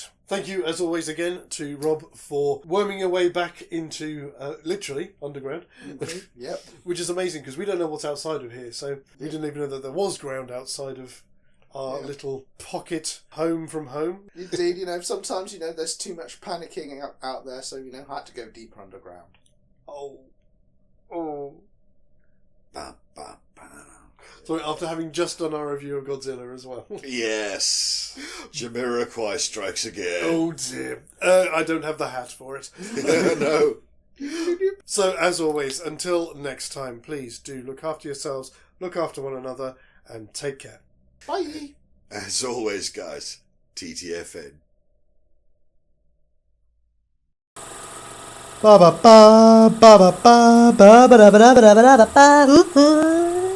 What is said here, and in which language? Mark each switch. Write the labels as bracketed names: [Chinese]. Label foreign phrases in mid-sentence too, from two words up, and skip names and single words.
[English] Thank you, as always, again, to Rob for worming your way back into, literally, underground. Yep. Which is amazing, because we don't know what's outside of here, so we didn't even know that there was ground outside of our little pocket home from home. Indeed, sometimes, there's too much panicking out there, so, I had to go deeper underground. Oh. Ba, ba, ba. So after having just done our review of Godzilla as well. Yes. Jamiroquai strikes again. Oh dear. I don't have the hat for it. No. So as always, until next time, please do look after yourselves, look after one another, and take care. Bye. As always, guys, TTFN. Ba ba ba ba ba ba ba ba ba ba ba ba ba ba.